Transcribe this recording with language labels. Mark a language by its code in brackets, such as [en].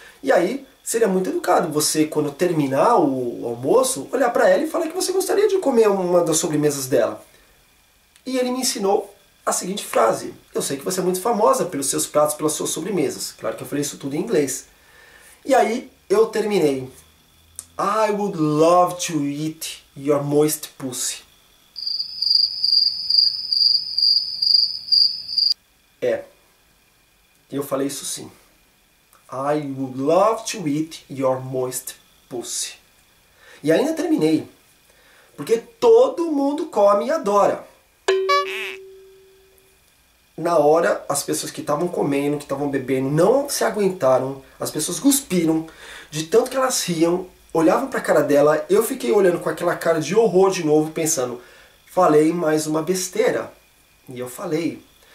[pt] E aí, seria muito educado você, quando terminar o almoço, olhar para ela e falar que você gostaria de comer uma das sobremesas dela. E ele me ensinou a seguinte frase: eu sei que você é muito famosa pelos seus pratos, pelas suas sobremesas. Claro que eu falei isso tudo em inglês. E aí eu terminei: [en] I would love to eat your moist pussy. [pt] Eu falei isso sim. [en] I would love to eat your moist pussy. [pt] E ainda terminei, porque todo mundo come e adora. Na hora, as pessoas que estavam comendo, que estavam bebendo, não se aguentaram, as pessoas cuspiram, de tanto que elas riam, olhavam para a cara dela, eu fiquei olhando com aquela cara de horror de novo, pensando, falei mais uma besteira. E eu falei.